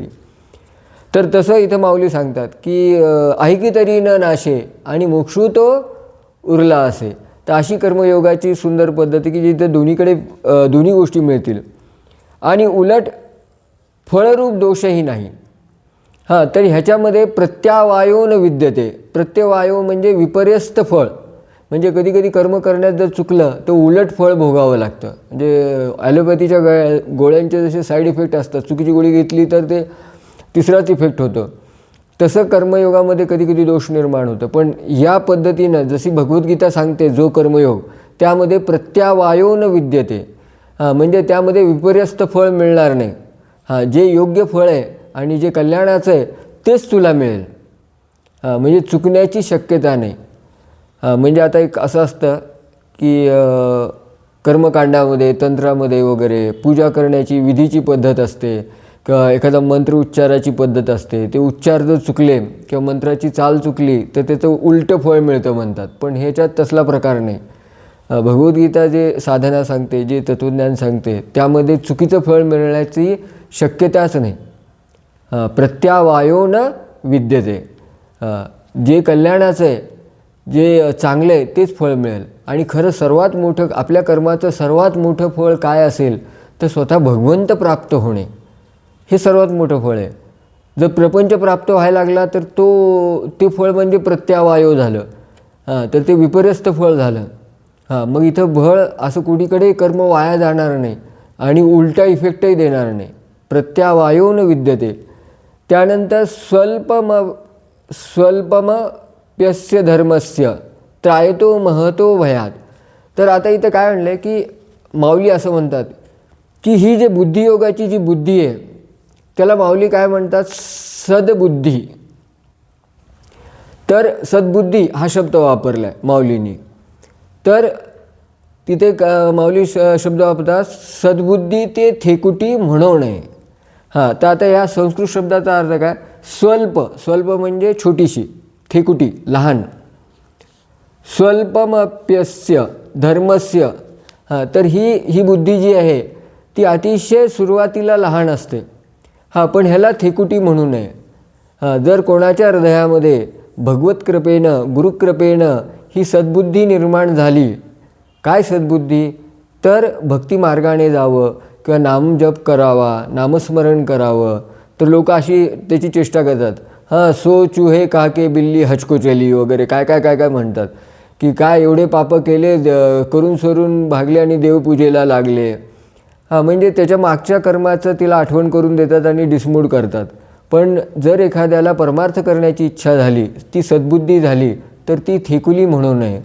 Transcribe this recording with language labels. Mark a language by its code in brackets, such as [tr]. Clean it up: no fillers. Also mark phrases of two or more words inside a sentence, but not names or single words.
[mr] तर तसं इथं माऊली सांगतात की ऐकी तरी न नाशे आणि मोक्षू तो उरला असे. तर अशी कर्मयोगाची सुंदर पद्धती की जिथे दोन्हीकडे दोन्ही गोष्टी मिळतील आणि उलट फळरूप दोषही नाही. तर ह्याच्यामध्ये [sa] प्रत्यावायो न विद्यते. [mr] प्रत्यवायो म्हणजे विपर्यस्त फळ, म्हणजे कधी कधी कर्म करण्यात जर चुकलं तर उलट फळ भोगावं लागतं. म्हणजे ॲलोपॅथीच्या गोळ्यांचे जसे [en] side effect [mr] असतात, चुकीची गोळी घेतली तर ते तिसराच इफेक्ट होतो, तसं कर्मयोगामध्ये कधी कधी दोष निर्माण होतं. पण या पद्धतीनं जशी भगवद्गीता सांगते जो कर्मयोग, त्यामध्ये [sa] प्रत्यावायो न विद्यते, [mr] म्हणजे त्यामध्ये विपर्यस्त फळ मिळणार नाही. जे योग्य फळ आहे आणि जे कल्याणाचं आहे तेच तुला मिळेल, म्हणजे चुकण्याची शक्यता नाही. म्हणजे आता एक असं असतं की कर्मकांडामध्ये तंत्रामध्ये वगैरे पूजा करण्याची विधीची पद्धत असते एखादा मंत्र उच्चाराची पद्धत असते, ते उच्चार जर चुकले किंवा मंत्राची चाल चुकली तर त्याचं उलटं फळ मिळतं म्हणतात. पण ह्याच्यात तसला प्रकार नाही. भगवद्गीता जे साधना सांगते, जे तत्त्वज्ञान सांगते, त्यामध्ये चुकीचं फळ मिळण्याची शक्यताच नाही. [sa] प्रत्यावायो न विद्यते. [mr] जे कल्याणाचं आहे, जे चांगलं आहे तेच फळ मिळेल. आणि खरं सर्वात मोठं आपल्या कर्माचं सर्वात मोठं फळ काय असेल तर स्वतः भगवंत प्राप्त होणे हे सर्वात मोठं फळ आहे. जर प्रपंच प्राप्त व्हायला लागला तर ते फळ म्हणजे प्रत्यावायो झालं. तर ते विपर्यस्त फळ झालं. मग इथं फळ असं कुणीकडे कर्म वाया जाणार नाही आणि उलटा इफेक्टही देणार नाही. [sa] प्रत्यावायो न विद्यते. त्यानंतर स्वल्पमप्यस्य धर्मस्य त्रायतो महतो भयात. [mr] तर आता इथं काय म्हणलं की माऊली असं म्हणतात की ही जी बुद्धियोगाची जी बुद्धी आहे त्याला माऊली काय म्हणतात, सद्बुद्धी. तर सद्बुद्धी हा शब्द वापरला आहे माऊलींनी. तर तिथे माऊली शब्द वापरतात सद्बुद्धी ते थेकुटी म्हणू नये. तर आता या संस्कृत शब्दाचा अर्थ काय, स्वल्प म्हणजे छोटीशी, थेकुटी लहान. [sa] स्वल्पमप्यस्य धर्मस्य. [mr] तर ही बुद्धी जी आहे ती अतिशय सुरुवातीला लहान असते. पण ह्याला थेकुटी म्हणू नये. जर कोणाच्या हृदयामध्ये भगवत कृपेनं, गुरुकृपेनं ही सद्बुद्धी निर्माण झाली, काय सद्बुद्धी, तर भक्तिमार्गाने जावं किंवा नामजप करावा, नामस्मरण करावं. तर लोक अशी त्याची चेष्टा करतात. [hi] सो चूहे काके बिल्ली हचको चली [mr] वगैरे काय काय काय काय म्हणतात की काय एवढे पापं केले, करून सरून भागले आणि देवपूजेला लागले. म्हणजे त्याच्या मागच्या कर्माचं तिला आठवण करून देतात आणि डिसमूड करतात. पण जर एखाद्याला परमार्थ करण्याची इच्छा झाली, ती सद्बुद्धी झाली, तर ती थेकुली म्हणू नये.